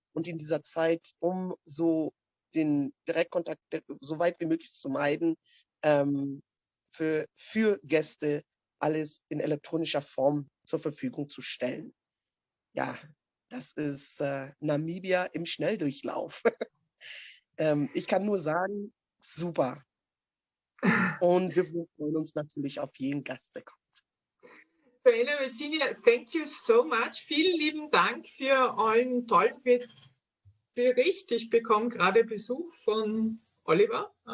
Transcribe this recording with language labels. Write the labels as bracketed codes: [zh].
[de] Und in dieser Zeit, um so den Direktkontakt so weit wie möglich zu meiden, für Gäste alles in elektronischer Form zur Verfügung zu stellen. Ja, das ist Namibia im Schnelldurchlauf. Ich kann nur sagen, super. Und wir freuen uns natürlich auf jeden Gast, der kommt. [en] Joanna, Virginia, thank you so much. [de] Vielen lieben Dank für euren tollen Bericht. Ich bekomme gerade Besuch von Oliver.